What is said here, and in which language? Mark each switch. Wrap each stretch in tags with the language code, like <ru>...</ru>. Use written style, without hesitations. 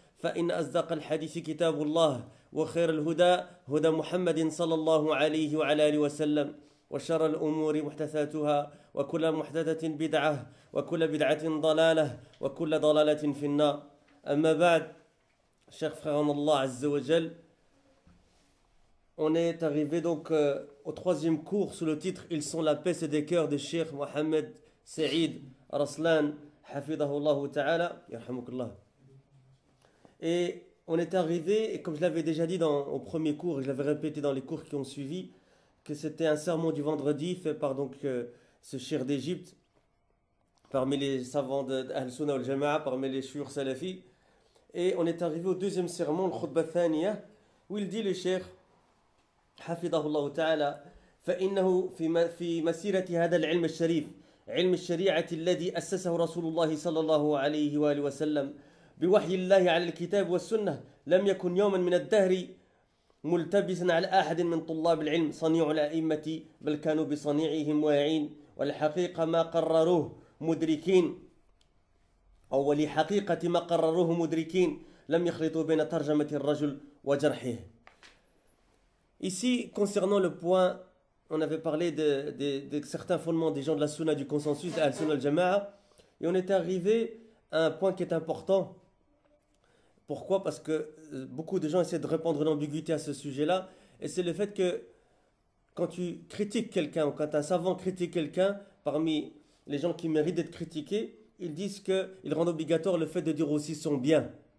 <ar>فإن أصدق الحديث كتاب الله وخير الهدى هدى محمد صلى الله عليه وعلى آله وسلم وشر الأمور محدثاتها وكل محدثة بدعة وكل بدعة ضلالة وكل ضلالة في النار أما بعد</ar> <fr>chers frères en Allah Azza wa Jal, on est arrivé donc au troisième cours sous le titre Ils sont la paix et des cœurs de Cheikh Mohamed Saïd Raslan Hafidahullah Ta'ala Yarhamukallah. Et on est arrivé, et comme je l'avais déjà dit au premier cours, et je l'avais répété dans les cours qui ont suivi, que c'était un sermon du vendredi fait par donc ce cheikh d'Égypte, parmi les savants d'Ahl-Sunnah wal-Jama'a, parmi les shuyukh salafis. Et on est arrivé au deuxième sermon, le khutbah thaniya, où il dit le cheikh, Hafidahullah Ta'ala,</fr> <ar>فإنه في مسيرة هذا العلم الشريف علم الشريعة الذي أسسه رسول الله صلى الله عليه وآله وسلم بوحي الله على الكتاب والسنة لم يكن يوما من الدهر ملتبسا على أحد من طلاب العلم صنيع الأئمة بل كانوا بصنيعهم واعين والحقيقة ما قرروه مدركين أو ولحقيقة ما قرروه مدركين لم يخلطوا بين ترجمة الرجل وجرحه.</ar> <fr>Ici, concernant le point, on avait parlé de certains fondements des gens de la Sunna, du consensus de Al-Sunnah al-Jama'a, et on est arrivé à un point qui est important. Pourquoi? Parce que beaucoup de gens essaient de répandre l'ambiguïté à ce sujet-là, et c'est le fait que quand tu critiques quelqu'un, ou quand un savant critique quelqu'un, parmi les gens qui méritent d'être critiqués, ils disent qu'ils rendent obligatoire le fait de dire aussi son bien.</fr>